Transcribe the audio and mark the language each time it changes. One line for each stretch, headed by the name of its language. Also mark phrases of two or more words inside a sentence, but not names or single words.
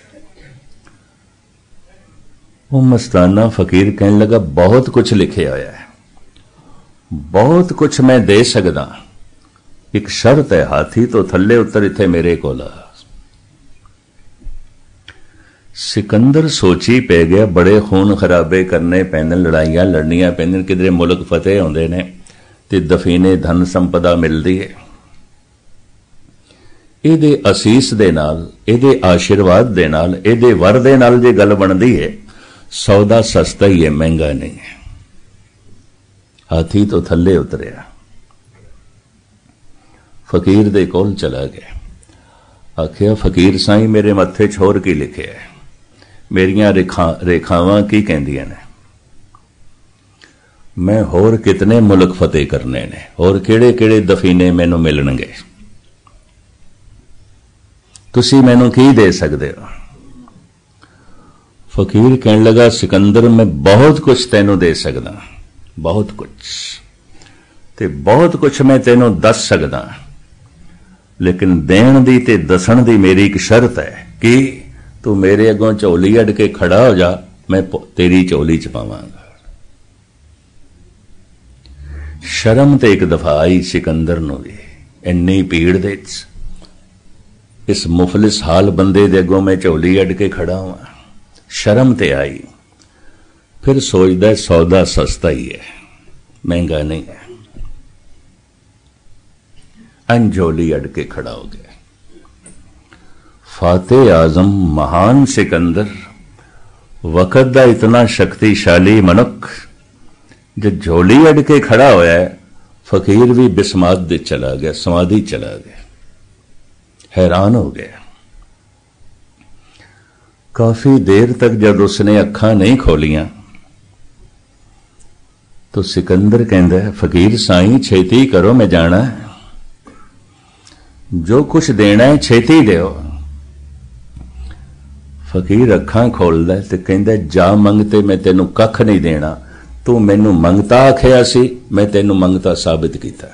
Punjabi: ਵੋ ਮਸਤਾਨਾ ਫਕੀਰ ਕਹਿਣ ਲੱਗਾ, ਬਹੁਤ ਕੁਝ ਲਿਖੇ ਹੋਇਆ ਹੈ, ਬਹੁਤ ਕੁਝ ਮੈਂ ਦੇ ਸਕਦਾ, ਇੱਕ ਸ਼ਰਤ ਹੈ, ਹਾਥੀ ਤੋਂ ਥੱਲੇ ਉਤਰ ਇੱਥੇ ਮੇਰੇ ਕੋਲ ਆ। ਸਿਕੰਦਰ ਸੋਚੀਂ ਪੈ ਗਿਆ, ਬੜੇ ਖੂਨ ਖਰਾਬੇ ਕਰਨੇ ਪੈਂਦੇ, ਲੜਾਈਆਂ ਲੜਨੀਆਂ ਪੈਂਦੀਆਂ, ਕਿਧਰੇ ਮੁਲਕ ਫਤਿਹ ਹੁੰਦੇ ਨੇ ਤੇ ਦਫੀਨੇ ਧਨ ਸੰਪਦਾ ਮਿਲਦੀ ਹੈ। ਇਹਦੇ ਅਸੀਸ ਦੇ ਨਾਲ, ਇਹਦੇ ਆਸ਼ੀਰਵਾਦ ਦੇ ਨਾਲ, ਇਹਦੇ ਵਰ ਦੇ ਨਾਲ ਜੇ ਗੱਲ ਬਣਦੀ ਹੈ, ਸੌਦਾ ਸਸਤਾ ਹੀ ਹੈ, ਮਹਿੰਗਾ ਨਹੀਂ ਹੈ। ਹਾਥੀ ਤੋਂ ਥੱਲੇ ਉਤਰਿਆ, ਫਕੀਰ ਦੇ ਕੋਲ ਚਲਾ ਗਿਆ, ਆਖਿਆ, ਫਕੀਰ ਸਾਈਂ ਮੇਰੇ ਮੱਥੇ 'ਚ ਹੋਰ ਕੀ ਲਿਖਿਆ ਹੈ, ਮੇਰੀਆਂ ਰੇਖਾਵਾਂ ਕੀ ਕਹਿੰਦੀਆਂ ਨੇ, ਮੈਂ ਹੋਰ ਕਿਤਨੇ ਮੁਲਕ ਫਤਿਹ ਕਰਨੇ ਨੇ, ਹੋਰ ਕਿਹੜੇ ਕਿਹੜੇ ਦਫੀਨੇ ਮੈਨੂੰ ਮਿਲਣਗੇ, ਤੁਸੀਂ ਮੈਨੂੰ ਕੀ ਦੇ ਸਕਦੇ ਹੋ। ਫਕੀਰ ਕਹਿਣ ਲੱਗਾ, ਸਿਕੰਦਰ ਮੈਂ ਬਹੁਤ ਕੁਝ ਤੈਨੂੰ ਦੇ ਸਕਦਾ, ਬਹੁਤ ਕੁਝ, ਤੇ ਬਹੁਤ ਕੁਝ ਮੈਂ ਤੈਨੂੰ ਦੱਸ ਸਕਦਾ, ਲੇਕਿਨ ਦੇਣ ਦੀ ਤੇ ਦੱਸਣ ਦੀ ਮੇਰੀ ਇੱਕ ਸ਼ਰਤ ਹੈ ਕਿ ਤੂੰ ਮੇਰੇ ਅੱਗੋਂ ਝੋਲੀ ਅੱਡ ਕੇ ਖੜ੍ਹਾ ਹੋ ਜਾ, ਮੈਂ ਤੇਰੀ ਝੋਲੀ 'ਚ ਪਾਵਾਂਗਾ। ਸ਼ਰਮ ਤੇ ਇੱਕ ਦਫਾ ਆਈ ਸਿਕੰਦਰ ਨੂੰ ਵੀ, ਇੰਨੀ ਭੀੜ ਦੇ ਇਸ ਮੁਫਲਿਸ ਹਾਲ ਬੰਦੇ ਦੇ ਅੱਗੋਂ ਮੈਂ ਝੋਲੀ ਅੱਡ ਕੇ ਖੜ੍ਹਾ ਹੋਇਆ, ਸ਼ਰਮ ਤੇ ਆਈ। ਫਿਰ ਸੋਚਦਾ ਸੌਦਾ ਸਸਤਾ ਹੀ ਹੈ, ਮਹਿੰਗਾ ਨਹੀਂ ਹੈ, ਅੰਝੋਲੀ ਅੱਡ ਕੇ ਖੜ੍ਹਾ ਹੋ ਗਿਆ। ਫਾਤਿਹ ਆਜ਼ਮ ਮਹਾਨ ਸਿਕੰਦਰ, ਵਕ਼ਤ ਦਾ ਇੰਨਾ ਸ਼ਕਤੀਸ਼ਾਲੀ ਮਨੁੱਖ, ਜੋ ਝੋਲੀ ਅੱਡ ਕੇ ਖੜ੍ਹਾ ਹੋਇਆ ਹੈ, ਫਕੀਰ ਵੀ ਬਿਸਮਾਤ ਦੇ ਚਲਾ ਗਿਆ, ਸਮਾਧੀ ਚਲਾ ਗਿਆ, ਹੈਰਾਨ ਹੋ ਗਿਆ। ਕਾਫੀ ਦੇਰ ਤੱਕ ਜਦ ਉਸਨੇ ਅੱਖਾਂ ਨਹੀਂ ਖੋਲ੍ਹੀਆਂ ਤਾਂ ਸਿਕੰਦਰ ਕਹਿੰਦਾ ਹੈ, ਫਕੀਰ ਸਾਈਂ ਛੇਤੀ ਕਰੋ, ਮੈਂ ਜਾਣਾ ਹੈ, ਜੋ ਕੁਝ ਦੇਣਾ ਹੈ ਛੇਤੀ ਦਿਓ। ਫਕੀਰ ਅੱਖਾਂ ਖੋਲ੍ਹਦਾ ਤੇ ਕਹਿੰਦਾ, ਜਾ ਮੰਗਤੇ ਮੈਂ ਤੈਨੂੰ ਕੱਖ ਨਹੀਂ ਦੇਣਾ, ਤੂੰ ਮੈਨੂੰ ਮੰਗਤਾ ਆਖਿਆ ਸੀ, ਮੈਂ ਤੈਨੂੰ ਮੰਗਤਾ ਸਾਬਿਤ ਕੀਤਾ।